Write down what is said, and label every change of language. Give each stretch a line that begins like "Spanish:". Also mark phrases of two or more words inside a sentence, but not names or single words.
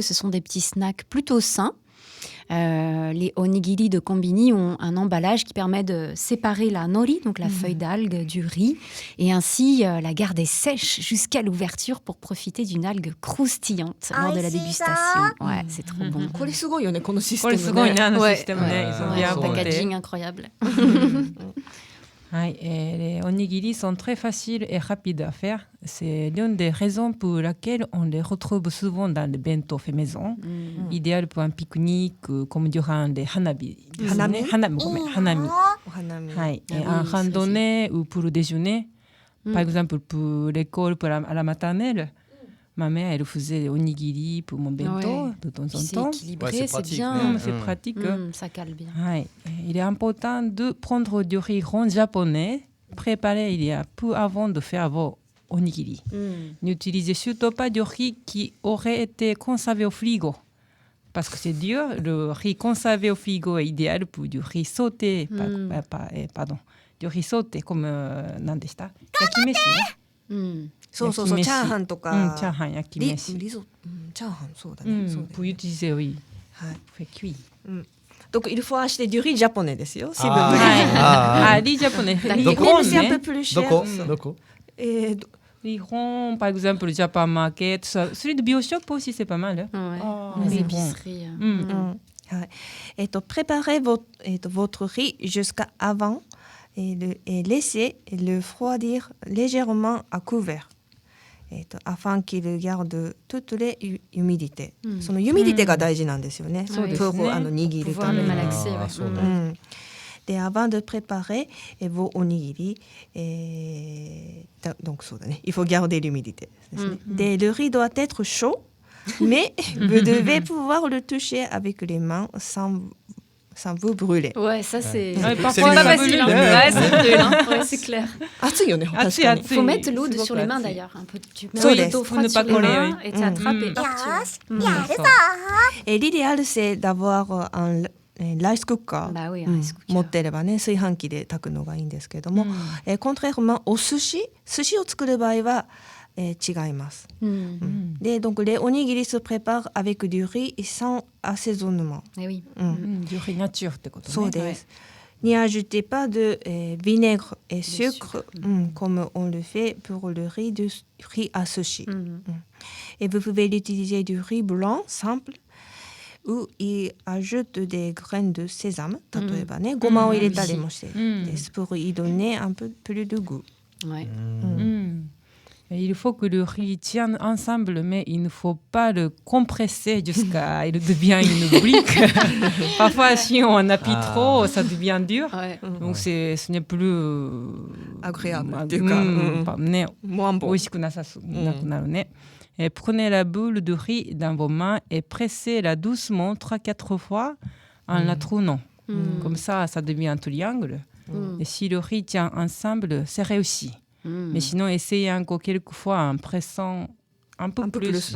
French: Ce sont des petits snacks plutôt sains. Les onigiri de kombini ont un emballage qui permet de séparer la nori, donc la feuille d'algue, du riz, et ainsi la garder sèche jusqu'à l'ouverture pour profiter d'une algue croustillante lors de la dégustation. Ouais, c'est trop bon.
Japanese: これすごいよね、このシステムね。これすごいね、あの
French: Ouais.
Japanese: システムね。
French: Ils ont bien Un packaging inventé. incroyable. Les onigiri sont très faciles et rapides à faire. C'est l'une des raisons pour laquelle on les retrouve souvent dans les bento fait maison. Idéal pour un pique-nique comme durant les hanabi. Hanami? Hanami.
Japanese: お花見。
French: Et un randonnée ou pour le déjeuner. Par exemple, pour l'école, à la maternelle, ma mère, elle faisait des onigiri pour mon bento de temps en C'est temps. équilibré, Ouais, c'est c'est pratique, bien. C'est pratique. Ça cale bien. Il est important de prendre du riz rond japonais, préparé il y a peu avant de faire vos onigiri. N'utilisez surtout pas du riz qui aurait été conservé au frigo. Parce que c'est dur, le riz conservé au frigo est idéal pour du riz sauté. Pardon, du riz sauté comme,
Japanese: 何でした? Yakimeshi. そうそうそう、チャーハンとか。チャーハン、焼き飯。リゾ、チャーハン、そうだね。そうだ
French: Pour
Japanese: ね。
French: utiliser, oui.
Japanese: はい。
French: Fait cuire. Donc il faut acheter du riz japonais ですよ。Si vous Ah. voulez. Ah, riz japonais. Riz Même rond, si c'est un
Japanese: né?
French: peu plus cher.
Japanese: どこ
French: Et Riz rond, par exemple, le Japan Market. Celui de Bioshop aussi, c'est pas mal. Ouais. Les riz épiceries. ouais. Préparez votre riz jusqu'à avant et laissez le refroidir légèrement à couvert. Afin qu'il garde toutes les humidités.
Japanese: その humidité が大事なんですよね。そうですね。 pour 握る
French: Pouvoir
Japanese: ため
French: le
Japanese: に。
French: malaxer. Ah, ouais.
Japanese: そうだね。
French: Et avant de préparer vos onigiri, donc il faut garder l'humidité. Le riz doit être chaud, mais vous devez pouvoir le toucher avec les mains sans ça vous brûle. Ouais, ça c'est Ouais, c'est parfois, pas ça facile. brûle. Ouais, ça brûle. Ouais, c'est clair.
Japanese: 熱いよね、確 Atsu, かに。 atsu.
French: Faut mettre l'eau C'est sur les mains beaucoup, d'ailleurs. Un peu, tu mets
Japanese: So
French: de des. l'eau Pour froide ne pas sur les coller, mains oui. et tu attrapes et hop,
Japanese: So.
French: Et l'idéal, c'est d'avoir un
English: rice cooker.
French: Bah oui,
Japanese: うん
French: un
English: rice cooker.
Japanese: 持ってればね炊飯器で炊くのがいいんですけども、contrairement お寿司を作る場合は、違います。 Hmm.
French: で donc les onigiri se préparent avec du riz sans assaisonnement. Eh oui.
Japanese: うん
French: Du riz nature
Japanese: ってことね。そうです。
French: N'y ajoutez pas de vinaigre et sucre, comme on le fait pour le riz à sushi. Mhm. Et vous pouvez utiliser du riz blanc simple ou y ajoute des graines de sésame,
Japanese: 例えばね、ごまを入れたりもしてです
French: pour y donner un peu plus de goût. Ouais. Et il faut que le riz tienne ensemble, mais il ne faut pas le compresser jusqu'à il devient une brique. Parfois, si on en appuie trop, ça devient dur. Ouais. Donc, ce n'est plus
Japanese: Agréable っていうか、ね、
French: moins bon.
Japanese: 美味しくなさそうなくなるね。
French: Et prenez la boule de riz dans vos mains et pressez-la doucement 3-4 fois en la tournant. Comme ça devient un triangle. Et si le riz tient ensemble, c'est réussi. Mais sinon, essayez encore quelques fois en pressant un peu plus.